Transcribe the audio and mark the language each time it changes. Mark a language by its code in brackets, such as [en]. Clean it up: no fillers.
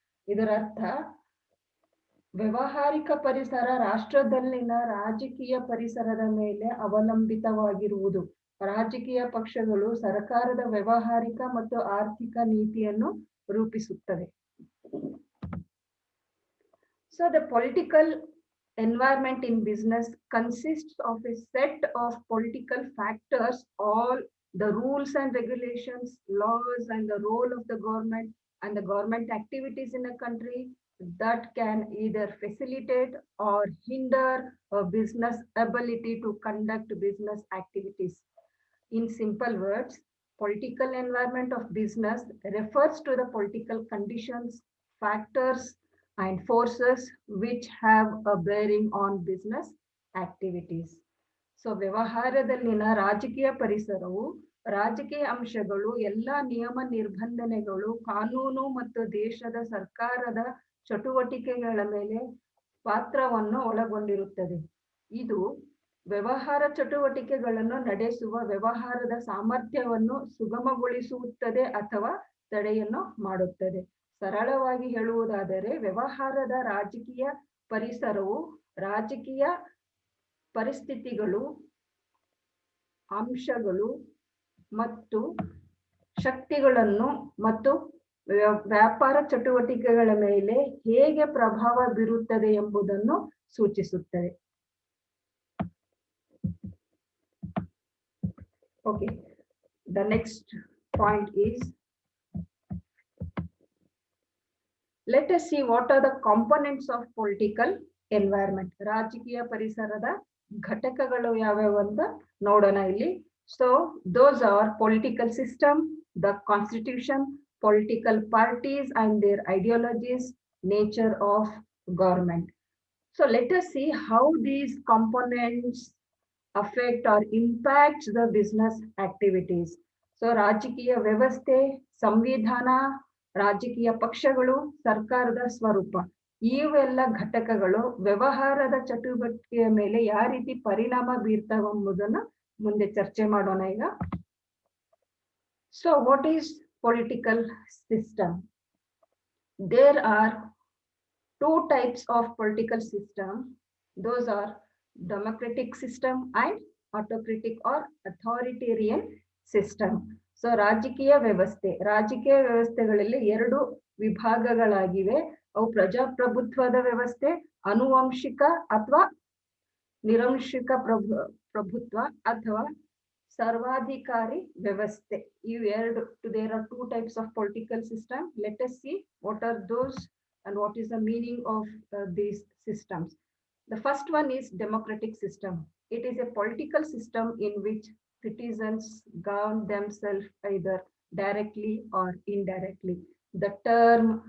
[kn] ಇದರರ್ಥ ವ್ಯಾವಹಾರಿಕ ಪರಿಸರ ರಾಷ್ಟ್ರದಲ್ಲಿನ ರಾಜಕೀಯ ಪರಿಸರದ ಮೇಲೆ ಅವಲಂಬಿತವಾಗಿರುವುದು. ರಾಜಕೀಯ ಪಕ್ಷಗಳು ಸರ್ಕಾರದ ವ್ಯಾವಹಾರಿಕ ಮತ್ತು ಆರ್ಥಿಕ ನೀತಿಯನ್ನು ರೂಪಿಸುತ್ತವೆ. [en] So the political environment in business consists of a set of political factors, all the rules and regulations, laws, and the role of the government and the government activities in a country that can either facilitate or hinder a business ability to conduct business activities. In simple words, political environment of business refers to the political conditions, factors, and forces which have a bearing on business activities. [kn] So ವ್ಯವಹಾರದಲ್ಲಿನ ರಾಜಕೀಯ ಪರಿಸರವು ರಾಜಕೀಯ ಅಂಶಗಳು, ಎಲ್ಲ ನಿಯಮ ನಿರ್ಬಂಧನೆಗಳು, ಕಾನೂನು ಮತ್ತು ದೇಶದ ಸರ್ಕಾರದ ಚಟುವಟಿಕೆಗಳ ಮೇಲೆ ಪಾತ್ರವನ್ನು ಒಳಗೊಂಡಿರುತ್ತದೆ. ಇದು ವ್ಯವಹಾರ ಚಟುವಟಿಕೆಗಳನ್ನು ನಡೆಸುವ ವ್ಯವಹಾರದ ಸಾಮರ್ಥ್ಯವನ್ನು ಸುಗಮಗೊಳಿಸುತ್ತದೆ ಅಥವಾ ತಡೆಯನ್ನು ಮಾಡುತ್ತದೆ. ಸರಳವಾಗಿ ಹೇಳುವುದಾದರೆ ವ್ಯವಹಾರದ ರಾಜಕೀಯ ಪರಿಸರವು ರಾಜಕೀಯ ಪರಿಸ್ಥಿತಿಗಳು, ಅಂಶಗಳು ಮತ್ತು ಶಕ್ತಿಗಳನ್ನು ಮತ್ತು ವ್ಯಾಪಾರ ಚಟುವಟಿಕೆಗಳ ಮೇಲೆ ಹೇಗೆ ಪ್ರಭಾವ ಬೀರುತ್ತದೆ ಎಂಬುದನ್ನು ಸೂಚಿಸುತ್ತದೆ. [en] Okay, the next point is, let us see what are the components of political environment. [kn] ರಾಜಕೀಯ ಪರಿಸರದ ಘಟಕಗಳು ಯಾವ್ಯಾವು ಅಂತ ನೋಡೋಣ ಇಲ್ಲಿ. [en] So those are political system, the constitution, political parties and their ideologies, nature of government. So let us see how these components affect or impact the business activities. [kn] So ರಾಜಕೀಯ ವ್ಯವಸ್ಥೆ, ಸಂವಿಧಾನ, ರಾಜಕೀಯ ಪಕ್ಷಗಳು, ಸರ್ಕಾರದ ಸ್ವರೂಪ, ಇವೆಲ್ಲ ಘಟಕಗಳು ವ್ಯವಹಾರದ ಚಟುವಟಿಕೆಯ ಮೇಲೆ ಯಾವ ರೀತಿ ಪರಿಣಾಮ ಬೀರ್ತವೆ ಎಂಬುದನ್ನು ಮುಂದೆ ಚರ್ಚೆ ಮಾಡೋಣ ಈಗ. [en] So what is political system? There are two types of political system. Those are democratic system and autocratic or authoritarian system. [kn] So ರಾಜಕೀಯ ವ್ಯವಸ್ಥೆಗಳಲ್ಲಿ ಎರಡು ವಿಭಾಗಗಳಾಗಿವೆ. ಅವು ಪ್ರಜಾಪ್ರಭುತ್ವದ ವ್ಯವಸ್ಥೆ, ಆನುವಂಶಿಕ ಅಥವಾ ನಿರಂಶಿಕ ಪ್ರಭುತ್ವ ಅಥವಾ ಸರ್ವಾಧಿಕಾರಿ ವ್ಯವಸ್ಥೆ. ಇವೆರಡು. [en] There are two types of political system. Let us see what are those and what is the meaning of these systems. The first one is democratic system. It is a political system in which citizens govern themselves either directly or indirectly. The term